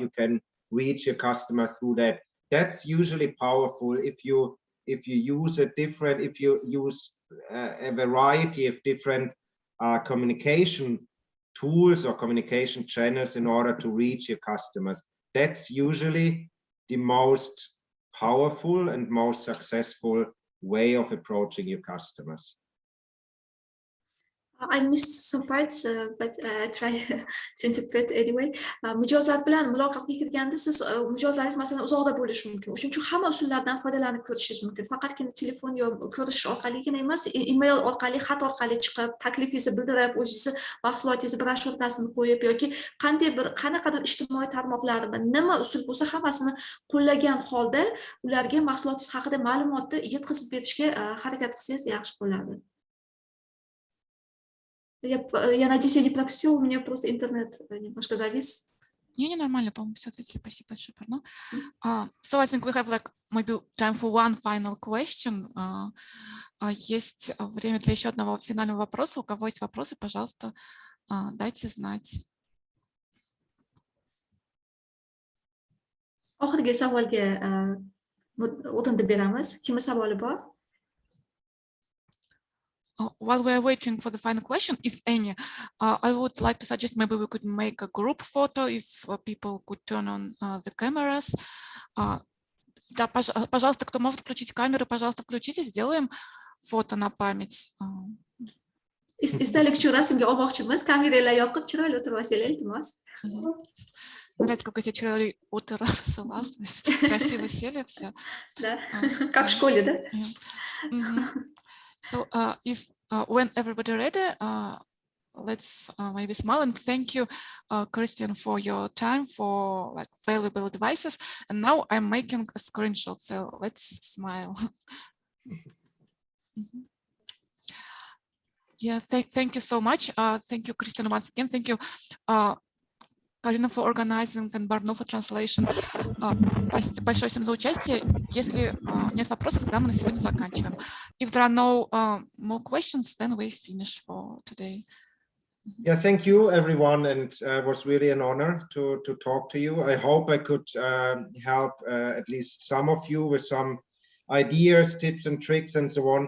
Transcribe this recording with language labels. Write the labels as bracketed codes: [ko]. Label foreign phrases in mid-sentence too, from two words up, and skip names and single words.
[en] You can reach your customer through that. That's usually powerful if you use a variety of different communication tools or communication channels in order to reach your customers. That's usually the most powerful and most successful way of approaching your customers. I missed some parts, but I try to interpret anyway. [uz] Mijozlar bilan muloqotga kirganda siz mijozlaringiz masalan uzoqda bo'lishi mumkin. Shuning uchun hamma usullardan foydalanib ko'rishingiz mumkin. Faqatgina telefon yo ko'rish orqaligina emas, email orqali, xat orqali chiqib, taklifingizni bildirib, o'zingizni mahsulotingizni broshurasini qo'yib yoki qanaqadir ijtimoiy tarmoqlar nima usul bo'lsa hammasini qo'llagan holda ularga mahsulotingiz haqida ma'lumotni yetkazib berishga harakat qilsangiz yaxshi bo'ladi. [ru] Я надеюсь, я не пропустила, у меня просто интернет немножко завис. Не, нормально, по-моему, все ответили. Спасибо большое, pardon. [en] So I think we have like maybe time for one final question. [ru] Есть время для еще одного финального вопроса. У кого есть вопросы, пожалуйста, дайте знать. [uz] Oxirgi savolga o'rinni beramiz. Kimning savoli bor? [en] While we're waiting for the final question, if any, I would like to suggest maybe we could make a group photo if people could turn on the cameras. [ru] Да, пожалуйста, кто может включить камеры, пожалуйста, включите, сделаем фото на память. [uz] Istalik shu rasmga olmoqchimiz. Kameralar yoqib, chiroyli o'tirib olsanglar, iltimos. [ru] Нравится, как эти [uz] chiroyli o'tirib, [ru] красиво сели все. Да, как в школе, да? [en] So if when everybody ready, let's maybe smile and thank you, Christian, for your time, for like valuable advices. And now I'm making a screenshot, so let's smile. Yeah, thank you so much. Thank you, Christian, once again. Thank you, Карина for organizing and Барно for translation. [ru] Большое всем за участие. Если нет вопросов, тогда мы на сегодня заканчиваем. [en] If there are no more questions, then we finish for today. Yeah, thank you everyone, and it was really an honor to talk to you. I hope I could help at least some of you with some ideas, tips and tricks and so on.